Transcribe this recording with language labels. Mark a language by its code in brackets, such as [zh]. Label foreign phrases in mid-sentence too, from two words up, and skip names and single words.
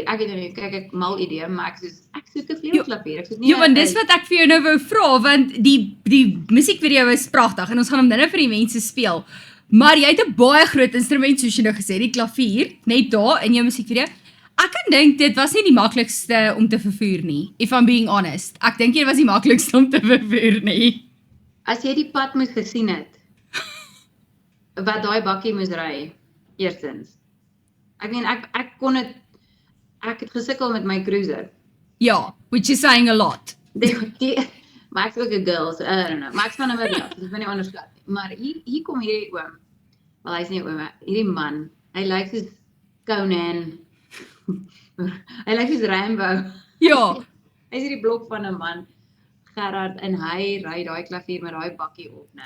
[af] Ek weet nie, kyk ek mal idee, maar ek soek 'n vleuelklavier. Ek soek nie. Ja, want dis wat ek vir jou nou wou vra want die musiekvideo is pragtig en ons gaan hom nou vir die mense speel. Maar jy het 'n baie groot instrument soos jy nou gesê, die klavier, net daar in jou musiekvideo. Ek kan dink dit was nie die maklikste om te vervoer nie, [en] if I'm being honest. [af] Ek dink dit was die maklikste om te vervoer nie. As jy die pad moes gesien het, wat daai bakkie moes ry, eerstens. Ek meen, ek het gesukkel met my cruiser. Ja, [en] which is saying a lot. [af] Maar ek is ook 'n girl, [en] so I don't know. [af] Maar ek span hom weer, dis nie onderskat nie. Maar hier kom hierdie oom, wel hy's nie oom, hierdie man, hy lyk soos Conan, hy lyk soos Rambo. Ja. Hy's hierdie blok van 'n man, Gerard, en hy ry daai klavier met daai bakkie op, né.